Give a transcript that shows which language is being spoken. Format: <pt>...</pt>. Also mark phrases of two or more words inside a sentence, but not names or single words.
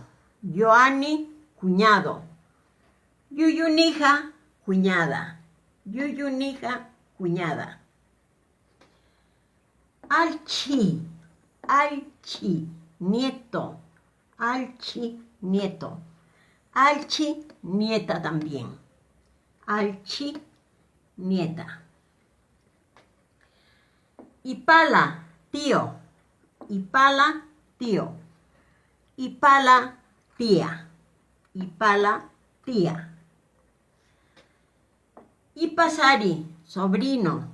<es>Yoani, cuñado. Yuyunija, cuñada. Yuyunija, cuñada.</es> <ay>Alchi, alchi,</ay> <es>nieto. Alchi, nieto. Alchi, nieta también. Alchi, nieta. Ipala, tío. Ipala, tío. Ipala, tía. Ipala, tía. Ipasari, sobrino.</es>